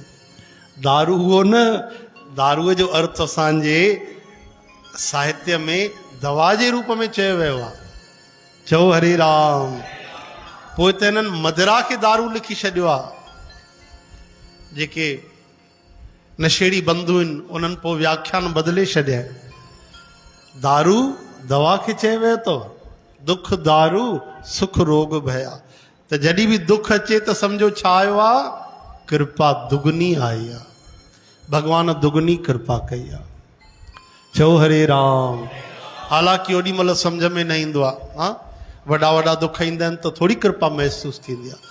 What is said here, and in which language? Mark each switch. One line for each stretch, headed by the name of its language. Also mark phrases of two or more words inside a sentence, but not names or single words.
Sindhi: दारू उहो न, दारूअ जो अर्थ असांजे साहित्य में दवा जे रूप में चयो वियो आहे। चओ हरे राम। पोइ त हिननि मदिरा खे दारू लिखी छॾियो आहे। जेके नशेड़ी बंधु आहिनि उन्हनि पोइ व्याख्यान बदिले छॾिया। दारू दवा खे चयो वियो अथव,
Punjabi: ਦੁਖ ਦਾਰੂ ਸੁਖ ਰੋਗ ਭਇਆ।
Sindhi: त जॾहिं बि दुख अचे त सम्झो छा आयो आहे, कृपा दुगनी आई आहे, भगवान दुगनी कृपा कई आहे। चओ हरे राम। हालांकि ओॾी महिल सम्झ में न ईंदो आहे, हा वॾा वॾा दुख ईंदा आहिनि त थोरी कृपा महसूसु थींदी आहे।